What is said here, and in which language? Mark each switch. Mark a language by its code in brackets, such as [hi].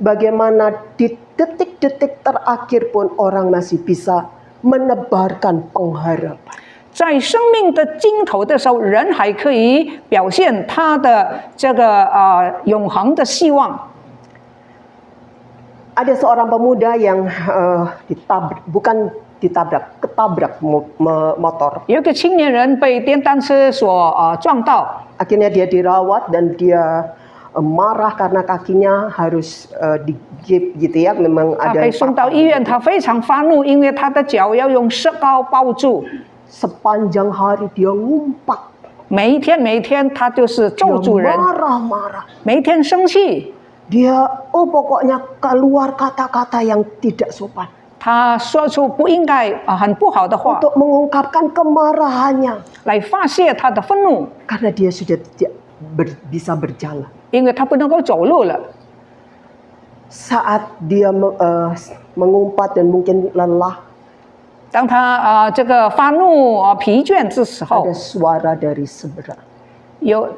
[id] Bagaimana di detik-detik terakhir pun orang masih bisa menebarkan pengharapan. [zh] 在生命的尽头的时候，人还可以表现他的这个永恒的希望。 [id] Ada seorang pemuda yang ketabrak motor. [zh] 有一个青年人被电单车所撞到， [id] Akhirnya dia dirawat dan dia marah karena kakinya harus digigit gitu ya. Memang [zh] 他 [id] ada [zh] 被送到医院，他非常发怒，因为他的脚要用石膏包住。 [id] sepanjang hari dia ngumpat. [zh] 每一天他就是咒诅人， [id] Marah-marah. [zh] 每一天生气。 [id] Dia pokoknya keluar kata-kata yang tidak sopan [zh] 他说出不应该很不好的话， [id] untuk mengungkapkan kemarahannya [zh] 来发泄他的愤怒， [id] karena dia sudah tidak bisa berjalan. [zh] 因为他不能够走路了。 [id] Saat dia mengumpat dan mungkin lelah, [zh] 当他这个发怒疲倦的时候 [id] ada，suara dari seberang.